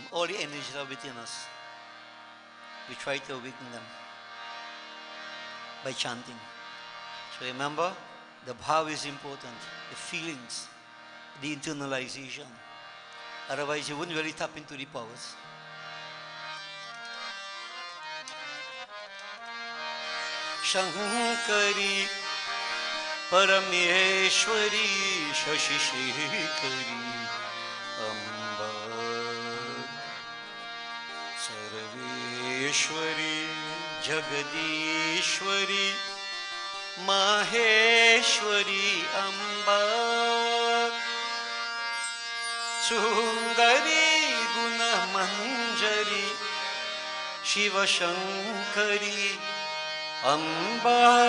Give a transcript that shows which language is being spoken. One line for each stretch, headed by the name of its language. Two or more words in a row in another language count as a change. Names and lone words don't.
English: All the energies are within us. We try to awaken them by chanting. So remember, the bhav is important, the feelings, the internalization. Otherwise, you wouldn't really tap into the powers.
Sanskrit: शंकरी परमेश्वरी शशि शेखरी अम्बा सर्वेश्वरी जगदीश्वरी महेश्वरी अम्बा सुन्दरी गुण मञ्जरी शिव शंकरी अम्बा